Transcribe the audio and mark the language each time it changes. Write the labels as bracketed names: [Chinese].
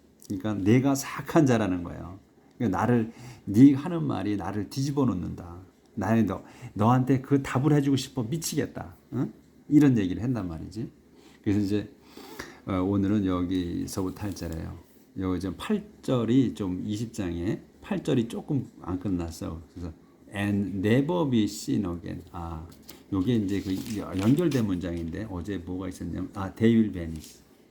[Korean] 그러니까 내가 사악한 자라는 거예요. 그러니까 네가 하는 말이 나를 뒤집어 놓는다. 나는 너한테 그 답을 해주고 싶어 미치겠다. 응? 이런 얘기를 한단 말이지. 그래서 이제 오늘은 여기서부터 할 자래요. 여기 좀 8절이 좀 20장에 8절이 조금 안 끝났어. 그래서 [English] and never be seen again. [Korean] 요게 이제 그 연결된 문장인데 어제 뭐가 있었냐면 [English] they will vanish.